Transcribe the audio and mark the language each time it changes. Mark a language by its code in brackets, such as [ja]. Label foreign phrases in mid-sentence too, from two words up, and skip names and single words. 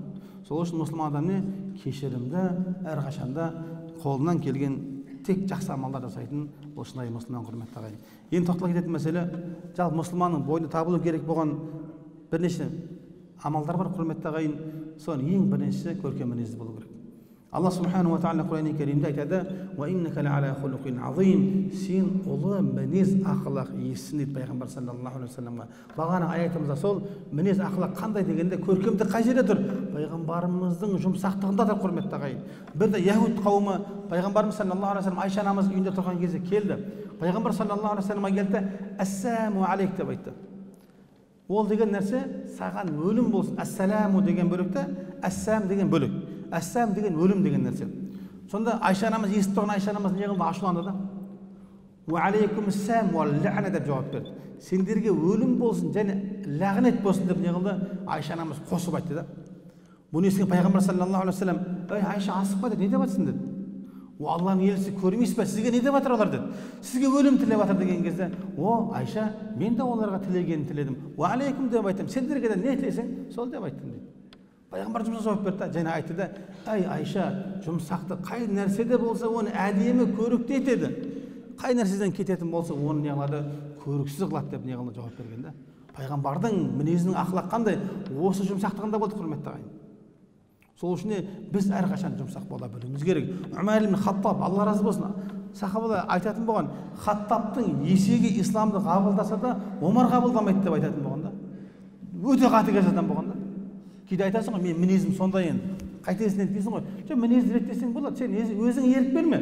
[kk] Сол үшін мұсылман адам кешірімді, әрқашанда қолынан келген тек жақсы амалдар жасайтын бұл шынайы мұсылман, құрметті ағайын. Енді тоқтала кететін мәселе, жалпы мұсылманның бойында табылу керек болған бірнеше амалдар бар, құрметті ағайын. Соның ең біріншісі көркем мінезді болу керек. Алла [ar] سبحانه وتعالى [kk] Құран-ы Кәрімде айтады: [ar] «وإنك لعلى خلق عظيم». [kk] Сен ұлы мінез ақылақ иесісің дейді пайғамбар [ar] صلى الله عليه وسلم. [kk] Бағана аятымызда сол мінез ақылақ қандай дегенде көркемдік қай жерде тұр? Пайғамбарымыздың жұмсақтығында да, құрметті ағайын. Бірде яһуд қауымы пайғамбарымыз [ar] صلى الله عليه وسلم [kk] Айша анамыз үйінде тұрған кезде келді. Пайғамбар [ar] صلى الله عليه وسلم [kk] келді, [ar] «السلام عليك» [kk] деп айтты. Ол деген нәрсе саған өлім болсын. Ассаламу деген бөлікті, ассам деген бөлік. Ассам деген өлім деген нәрсе. Сонда Айша анамыз естіп тұрған Айша анамыз не қылды? Ашуланды да. [ar] «وعليكم السلام واللعنة» [kk] деп жауап берді. Сендерге өлім болсын және лағнет болсын деп не қылды? Айша анамыз қосып айтты да. Бұны естіген пайғамбар [ar] صلى الله عليه وسلم: [kk] «Ей Айша, асықпа деді, не деп жатсың?» деді. «О Алланың елшісі, көрмейсіз бе, сізге не деп жатыр олар?» деді. «Сізге өлім тілеп жатыр» деген кезде, «О Айша, мен де оларға тілегенін тіледім. [ar] وعليكم [kk] деп айтам, сендерге де не тілесең, сол деп айттым» дейді. Пайғамбар жұмсақ жауап берді, және айтты да: «Ай Айша, жұмсақты қай нәрседе болса оны әдемі, көрікті етеді. Қай нәрседен кететін болса оны не қылады? Көріксіз қылады» деп не қылды? Жауап берген да. Пайғамбардың мінезінің ақылақ қандай? Осы жұмсақтығында болды, құрметті ағайын. Сол үшін біз әрқашан жұмсақ бола білуіміз керек. Умар ибн Хаттаб, Алла разы болсын, сахабалар айтатын болған, Хаттабтың есегі исламды қабылдаса да, Омар қабылдамайды деп айтатын болған да. Өте қатыгез адам болған да. Кейде айтасың ғой, мен мінезім сондай енді. Қайтесің етпейсің ғой. Жоқ, мінезді реттесең болады. Сен өзің ерік берме.